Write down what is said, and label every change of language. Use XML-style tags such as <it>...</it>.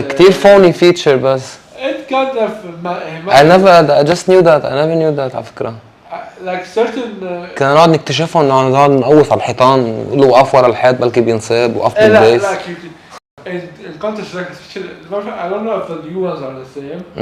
<ar>كتير</ar> <en>phony feature</en> <ar>بس. It kind of</ar> <en>I just knew that. I never knew that</en> <ar>على فكرة.</ar> <en>like certain</en> <ar>كنا نقعد نكتشفهم انه نقعد نقوص على الحيطان نقول له وقف ورا الحيط بلكي بينصاب وقف بالبيس.</ar> <en>لا in counter strike I don't know if the new ones are the same.</en>